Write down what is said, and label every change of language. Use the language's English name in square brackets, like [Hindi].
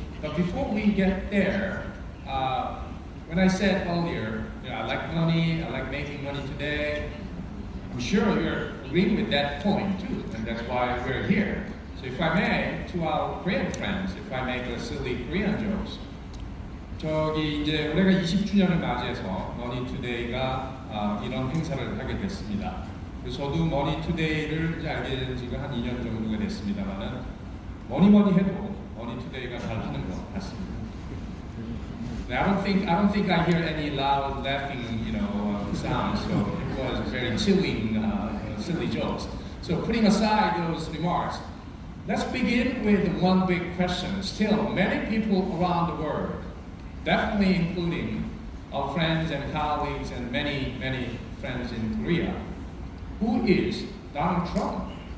[English] But before we get there, when I said earlier, I like money, I like making money today, I'm sure you're agreeing with that point too, and that's why we're here. So if I may, to our Korean friends, if I make a silly Korean jokes, [Korean] 저기 이제 올해가 20주년을 맞이해서 머니투데이가 이런 행사를 하게 됐습니다. 그래서 저도 머니투데이를 알게 된 지가 한 2년 정도가 됐습니다만은 뭐니 해도 머니투데이가 잘 하는 것 같습니다. [English] I don't think I hear any loud laughing, sounds. So it was very chilling, silly jokes. So putting aside those remarks, let's begin with one big question. Still, many people around the world, definitely including our friends and colleagues and many, many friends in Korea, who is Donald Trump?